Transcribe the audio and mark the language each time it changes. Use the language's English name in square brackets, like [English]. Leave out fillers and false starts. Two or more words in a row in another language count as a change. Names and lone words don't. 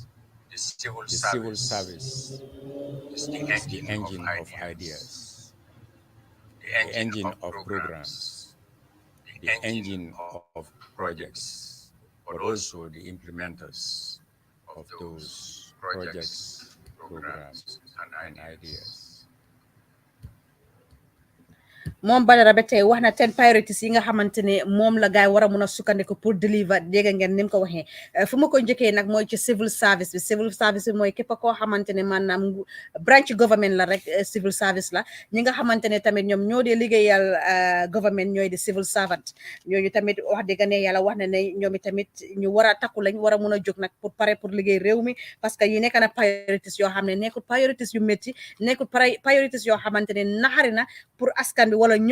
[English] The civil service is the engine of ideas, the engine of programs, the engine of projects, but also the implementers of those projects, programs, and ideas. [Wolof] moom Badara ba tey wax na 10 priorities yi nga xamante ne moom la gaay war a mun a sukkandiku pour deliver dégg ngeen ni mu ko waxee fu ma ko njëkkee nag mooy ci [English] civil service [Wolof] bi mooy képp koo xamante ne maanaam [English] branch government [Wolof] la rek [English] civil service [Wolof] la ñi nga xamante ne tamit ñoom ñoo dee liggéeyal government ñooy di [English] civil servant [Wolof] ñooñu tamit wax dëgg ne yàlla wax na ne ñoom tamit ñu war a takku lañ war a mun a jóg nag pour pare pour liggéey réew mi [French] parce que [Wolof] yi nekk na priorities yoo xam ne nekkul priorities yu métti nekkul priorities yoo xamante ne naxari na pour askan bi wala ñoom